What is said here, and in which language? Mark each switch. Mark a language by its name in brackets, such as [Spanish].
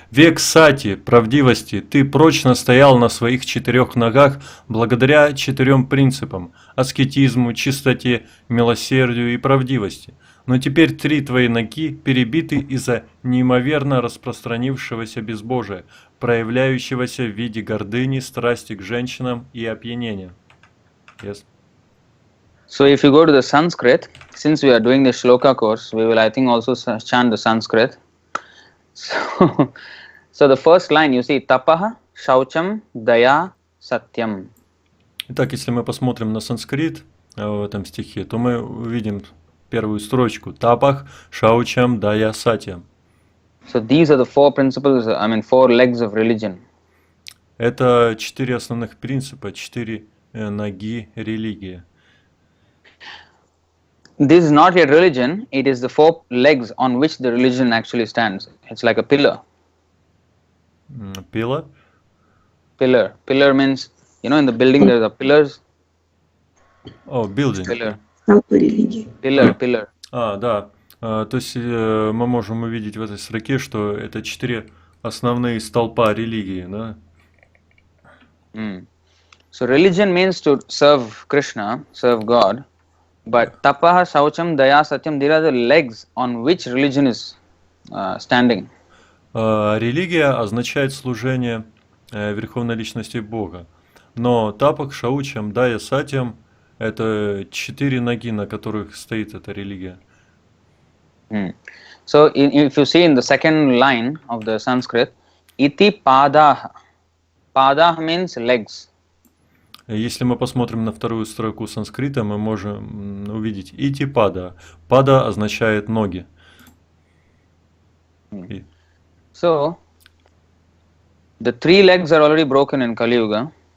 [Russian] Век сати, правдивости, ты прочно стоял на своих 4 ногах благодаря 4 принципам – аскетизму, чистоте, милосердию и правдивости. Но теперь 3 твои ноги перебиты из-за неимоверно распространившегося безбожия, проявляющегося в виде гордыни, страсти к женщинам и опьянения. [English] Yes. So if you go to the Sanskrit, since we are doing the shloka course, we will I think also chant the Sanskrit. So the first line you see tapaha, shaucham, daya, satyam. [Russian] Итак, если мы посмотрим на санскрит в этом стихе, то мы увидим первую строчку «Тапах шаучам дая сатьям». [English] So these are the four principles, four legs of religion. [Russian] Это 4 основных принципа, 4 ноги религии. [English] This is not yet religion, it is the four legs on which the religion actually stands. It's like a pillar. [Russian] Пила? [English] Pillar. Pillar means, in the building there are pillars. [Russian] О, building. [English] Pillar. [Russian] Столпы религии. [English] Pillar. [Russian] Да. То есть мы можем увидеть в этой строке, что это 4 основные столпа религии, да? [English] So religion means to serve Krishna, serve God, but tapaha, saucham, daya, satyam, these are the legs on which religion is standing. [Russian] Религия означает служение Верховной Личности Бога. Но тапах, шаучам, дая, сатьям – это 4 ноги, на которых стоит эта религия. [English] So if you see in the second line of the Sanskrit, iti padaha. Padaha means legs. [Russian] Если мы посмотрим на вторую строку санскрита, мы можем увидеть ити пада. Пада означает ноги. [English] So the 3 legs are already broken in Kali Yuga.